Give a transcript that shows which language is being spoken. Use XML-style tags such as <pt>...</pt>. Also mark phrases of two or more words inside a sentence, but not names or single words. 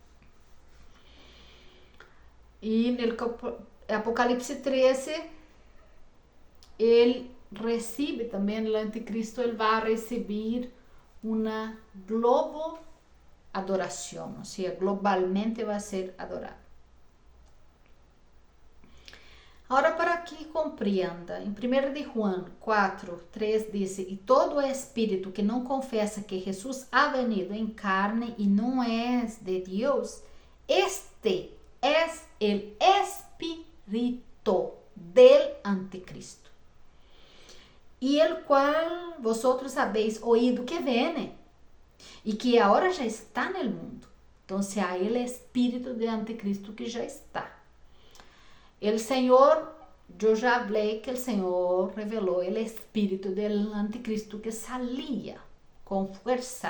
<pt>E no Apocalipse 13, ele recebe também, o anticristo, ele vai receber uma globo adoração, ou seja, globalmente vai ser adorado. Agora, para que compreenda, em 1 de João 4, 3 diz: e todo espírito que não confessa que Jesus</pt> <es>ha venido</es> <pt>em carne e não é de Deus, este é o espírito del anticristo, e</pt> <es>el qual vosotros habéis oído</es> <pt>que vem e que agora já está no mundo. Então, há o espírito de anticristo que já está. O Senhor, eu já falei que o Senhor revelou o espírito do anticristo que salia com força.</pt>